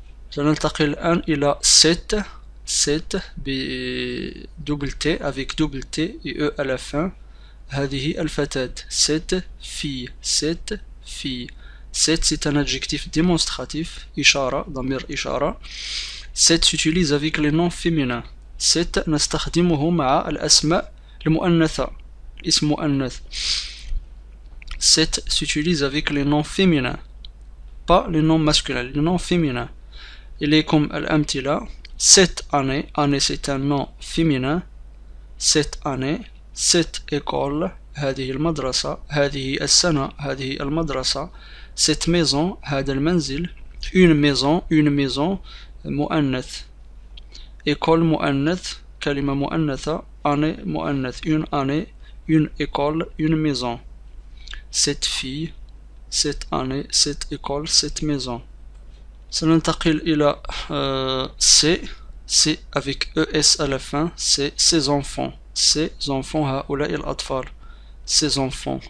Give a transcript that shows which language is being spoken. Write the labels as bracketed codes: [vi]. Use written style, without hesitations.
[ar] سننتقل الآن إلى [fr] cet بدبل T avec double T et E à la fin. [ar] هذه الفتاة. [fr] cette fille. cet c'est un adjectif démonstratif، [ar] إشارة، ضمير إشارة. [fr] cet s'utilise avec les noms féminins. [ar] cet نستخدمه مع الأسماء المؤنثة، الاسم مؤنث. [fr] cet s'utilise avec les noms féminins، pas les noms masculins، les noms féminins. [ar] إليكم الأمثلة. [fr] cette année c'est un nom féminin. cette année. cette école [ar] هذه المدرسة، هذه السنة، هذه المدرسة. [fr] cette maison [ar] هذا المنزل. [fr] une maison مؤنث. [ar] école مؤنث، كلمة مؤنثة. année مؤنث. [fr] une année، une école، une maison. cette fille، cette année، cette école، cette maison. [ar] سننتقل إلى [fr] c'est avec ES à la fin. c'est ses enfants. [ar] هؤلاء الأطفال. [fr] ses enfants.